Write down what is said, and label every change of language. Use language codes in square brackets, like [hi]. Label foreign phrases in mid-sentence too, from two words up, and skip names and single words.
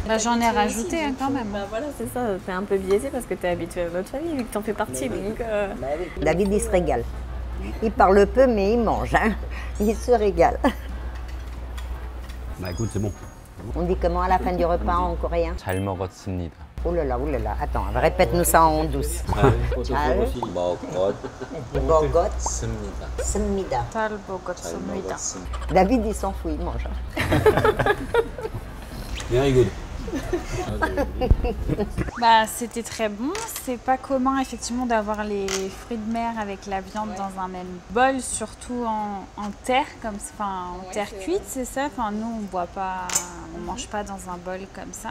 [fr] Bah, j'en ai rajouté quand même. Bah voilà, c'est ça, t'es un peu biaisé parce que t'es habitué à notre famille, vu que t'en fais partie. Donc, David, il se régale. Il parle peu, mais il mange. Hein. Il se régale. Bah écoute, c'est bon. On dit comment à la fin du repas en coréen? [ko] 잘 먹었습니다. [fr] Oh là là, oh là là. Attends, répète-nous ça en douce. [ko] 잘 먹었습니다. 먹었습니다. 잘 먹었습니다. [fr] David, il s'en fout, il mange. [en] Very good. [fr] Bah, c'était très bon. C'est pas commun effectivement d'avoir les fruits de mer avec la viande dans un même bol, surtout en terre, comme enfin en terre cuite, c'est ça. Enfin nous on boit pas, on mange pas dans un bol comme ça.